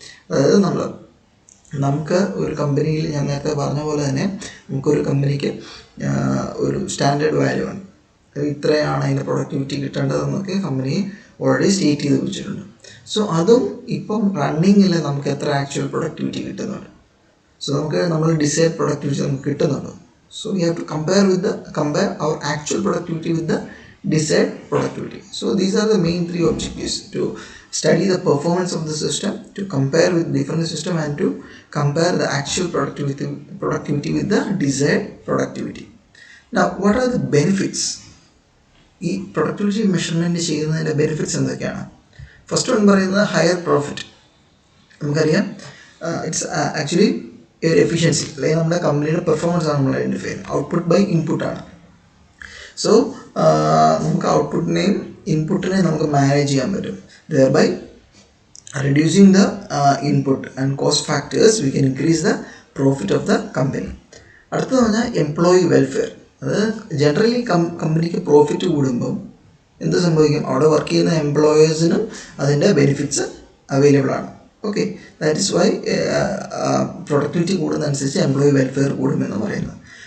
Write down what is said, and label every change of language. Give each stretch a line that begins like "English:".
Malayalam: അതായത് നമുക്ക് ഒരു കമ്പനിയിൽ, ഞാൻ നേരത്തെ പറഞ്ഞ പോലെ തന്നെ നമുക്കൊരു കമ്പനിക്ക് ഒരു സ്റ്റാൻഡേർഡ് വാല്യൂ ആണ്, ഇത്രയാണ് അതിൻ്റെ പ്രൊഡക്ടിവിറ്റി കിട്ടേണ്ടതെന്നൊക്കെ കമ്പനി ഓൾറെഡി സ്റ്റേറ്റ് ചെയ്ത് വെച്ചിട്ടുണ്ട്. സോ അതും ഇപ്പം റണ്ണിങ്ങിൽ നമുക്ക് എത്ര ആക്ച്വൽ പ്രൊഡക്ടിവിറ്റി കിട്ടുന്നുണ്ട്. സോ നമ്മൾ ഡിസൈർഡ് പ്രൊഡക്ടിവിറ്റി നമുക്ക് കിട്ടുന്നുണ്ട്.
English: So we have to compare our actual productivity with the desired productivity. So these are the main three objectives: to study the performance of the system, to compare with different system, and to compare the actual productivity with the desired productivity. Now, what are the benefits?
Malayalam: ഈ productivity measurement ചെയ്യുന്നതിൻ്റെ benefits എന്തൊക്കെയാണ്? First one പറയുന്നത് higher profit. നമുക്കറിയാം,
English: it's actually
Malayalam: ഒരു efficiency, അല്ലെങ്കിൽ നമ്മുടെ കമ്പനിയുടെ performance ആണ് നമ്മൾ ഐഡൻറ്റിഫൈ ചെയ്യുന്നത്. ഔട്ട്പുട്ട് ബൈ ഇൻപുട്ടാണ്. സോ നമുക്ക് ഔട്ട്പുട്ടിനെയും ഇൻപുട്ടിനെയും നമുക്ക് മാനേജ് ചെയ്യാൻ പറ്റും.
English: thereby reducing the input and cost factors, we can increase the profit of the company.
Malayalam: അടുത്തത് പറഞ്ഞാൽ എംപ്ലോയി വെൽഫെയർ. അത് ജനറലി കമ്പനിക്ക് പ്രോഫിറ്റ് കൂടുമ്പം എന്ത് സംഭവിക്കും? അവിടെ വർക്ക് ചെയ്യുന്ന എംപ്ലോയേഴ്സിനും അതിൻ്റെ ബെനിഫിറ്റ്സ് അവൈലബിൾ ആണ്. Okay,
English: that is why
Malayalam: productivity കൂടുന്നതനുസരിച്ച് employee welfare കൂടുമെന്ന് പറയുന്നത്.